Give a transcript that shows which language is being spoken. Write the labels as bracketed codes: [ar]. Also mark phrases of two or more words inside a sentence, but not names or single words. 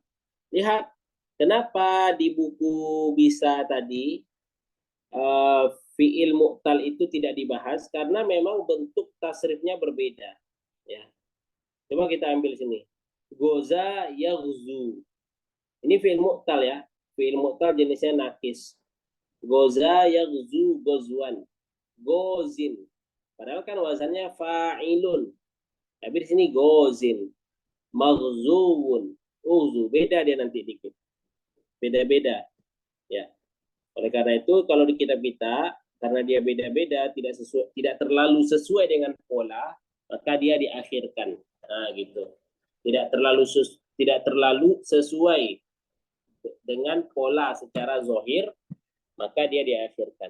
[id] Lihat, kenapa di buku bisa tadi [ar] fi'il mu'tal [id] itu tidak dibahas, karena memang bentuk tasrifnya berbeda. Ya. Coba kita ambil sini. [ar] Goza yaghzu. [id] Ini [ar] fi'il mu'tal [id] ya. [ar] Fi'il mu'tal [id] jenisnya nakis. [ar] Goza yaghzu gozwan. Gozin. [id] Padahal kan wazannya fa'ilun. Tapi di sini [ar] gozin. Maghzuwun. Uzu. [id] Beda dia nanti dikit. Beda-beda. Ya. Oleh karena itu kalau di kitab kita, karena dia beda-beda, tidak terlalu sesuai dengan pola, maka dia diakhirkan. Nah, gitu. Tidak terlalu sesuai dengan pola secara zohir, maka dia diakhirkan.